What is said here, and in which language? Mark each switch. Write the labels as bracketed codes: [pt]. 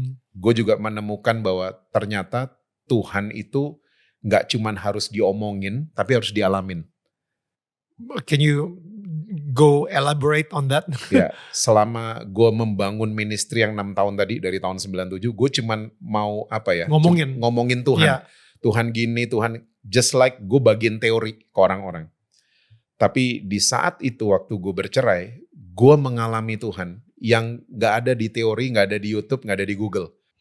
[id] Gue juga menemukan bahwa ternyata Tuhan itu gak cuman harus diomongin, tapi harus dialamin. [en] Can you go elaborate on that? [id] Ya, selama gue membangun ministry yang 6 tahun tadi, dari tahun 97, gue cuman mau ngomongin Tuhan. Yeah. Tuhan gini, Tuhan, [en] just like [id] gue bagiin teori ke orang-orang. Tapi di saat itu waktu gue bercerai, gue mengalami Tuhan yang gak ada di teori, gak ada di YouTube, gak ada di Google.